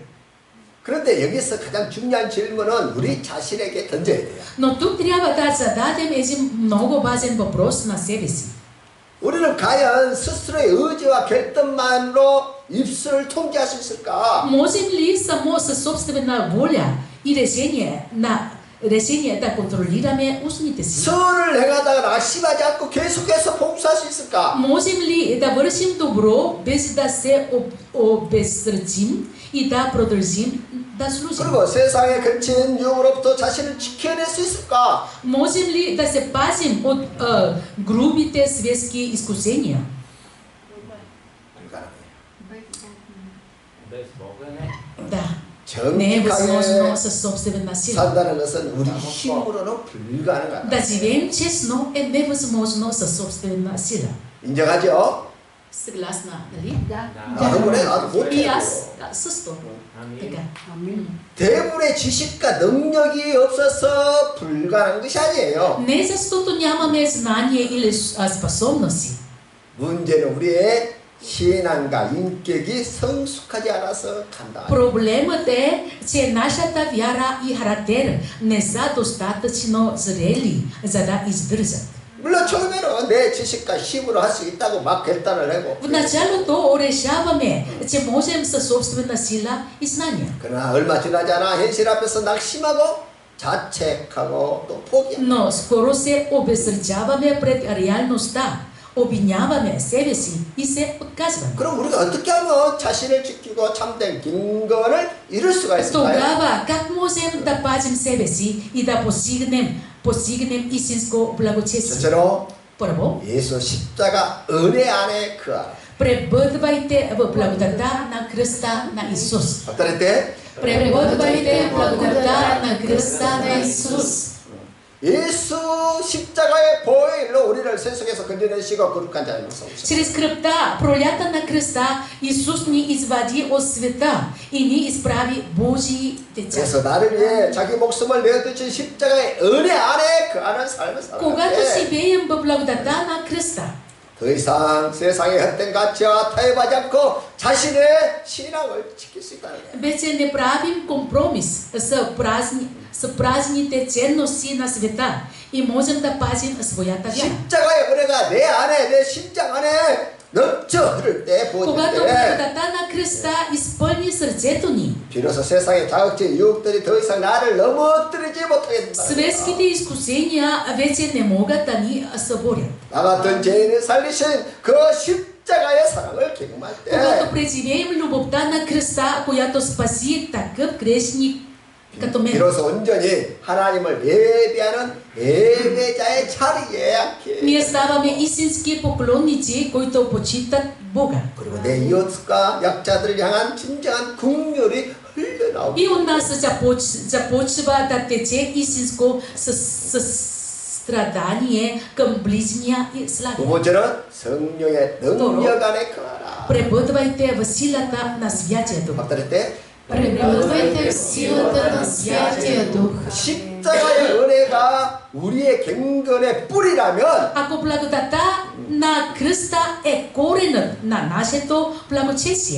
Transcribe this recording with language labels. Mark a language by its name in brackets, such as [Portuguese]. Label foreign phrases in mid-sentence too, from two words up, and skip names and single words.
[Korean] 그런데 여기서 가장 중요한 질문은 우리 자신에게 던져야 돼요. [Bulgarian] Но тук трябва да зададем един много важен въпрос на себе си. [Korean] 우리는 과연 스스로의 의지와 결단만으로 입술을 통제할 수 있을까? [Bulgarian] Можем ли само със собствена воля и решение да контролираме устните си? [Korean] 선을 행하다가 낙심하지 않고 계속해서 봉사할 수 있을까? [Bulgarian] Можем ли да вършим добро без да се обезсърчим и да продължим да служим? [Korean] 그리고 세상에 걸친 유혹으로부터 자신을 지켜낼 수 있을까? [Bulgarian] Можем ли да се пазим от грубите светски изкусения? [Korean] 불가능해요. [Bulgarian] Да. Не е възможно [Korean] 정직하게 [Bulgarian] със собствена сила. [Korean] 산다는 것은 우리 힘으로는 불가능하다. [Bulgarian] Да живеем честно е невъзможно със собствена сила. [Korean] 인정하죠? [Bulgarian] Съгласна, нали? [Korean] 나도 그래, 나도 [Bulgarian] И [Korean] 못해. [Bulgarian] аз също. Така. [Korean] 대부분의 지식과 능력이 없어서 불가능한 것이 아니에요. [Bulgarian] Не защото нямаме знание или способности. [Korean] 문제는 우리의 신앙과 인격이 성숙하지 않아서 간다. [Bulgarian] Проблемът е, че нашата вяра и характер не са достатъчно зрели, за да издържат. [Korean] 물론 처음에는 내 지식과 힘으로 할 수 있다고 막 결단을 하고 [Bulgarian] В началото решаваме, че можем със собствена сила и знания. [Korean] 그러나 얼마 지나지 않아 현실 앞에서 낙심하고 자책하고 또 포기하고 [Bulgarian] Но скоро се обезсърчаваме пред реалността, обвиняваме себе си и се отказваме. [Korean] 그럼 우리가 어떻게 하면 자신을 지키고 참된 경건을 이룰 수가 있을까요? [Bulgarian] Тогава как можем да пазим себе си и да постигнем истинско благочестие? [Korean] 첫째로 [Bulgarian] Първо, [Korean] 예수 십자가 은혜 안에 거하라. [Bulgarian] пребъдвайте в благодата на кръста на Исус. [Korean] 어떨 때? [Bulgarian] Пребъдвайте в благодата на кръста на Исус. [Korean] 예수 십자가의 보혈로 우리를 세속에서 건져내시고 거룩한 자녀로 삼으셨습니다. [Bulgarian] Чрез кръвта, пролята на кръста, Исус ни извади от света и ни изправи Божии деца. [Korean] 그래서 나를 위해 자기 목숨을 내어주신 십자가의 은혜 안에 거하는 삶을 살아야 [Bulgarian] Когато [Korean] 돼. [Bulgarian] живеем в благодата на кръста, [Korean] 더 이상 세상의 헛된 가치와 타협하지 않고 자신의 신앙을 지킬 수 있다는 거예요. [Bulgarian] Вече не правим компромис с празните ценности на света и можем да пазим своята вяра. [Korean] 십자가의 은혜가 내 안에, 내 심장 안에 넘쳐 흐를 때, 부어질 [Bulgarian] Когато [Korean] 때 [Bulgarian] благодата на Христа изпълни сърцето ни, [Korean] 비로소 세상의 자극적인 유혹들이 더 이상 나를 넘어뜨리지 못하게 된다. [Bulgarian] светските изкусения вече не могат да ни съборят. [Korean] 나 같은 죄인을 살리신 그 십자가의 사랑을 경험할 때 [Bulgarian] Когато преживеем любовта на Христа, която спаси такъв грешник като мен, [Korean] 비로소 온전히 하나님을 예배하는 예배자의 자리에 앉게 [Bulgarian] ние ставаме истински поклонници, които почитат Бога. [Korean] 그리고 내 이웃과 약자들을 향한 진정한 긍휼이 흘러나오고 [Bulgarian] И от нас започва да тече истинско състрадание към ближния и [Korean] 두 [Bulgarian] слабия. [Korean] 번째는 성령의 능력 안에 거하라. [Bulgarian] Пребъдвайте в силата на Святия Дух. [Korean] 박달할 때 [Bulgarian] Пребъдвайте в силата на Святия Дух. [Korean] 십자가의 은혜가 우리의 경건의 뿌리라면 [Bulgarian] Ако благодата на Христа е коренът на нашето благочестие,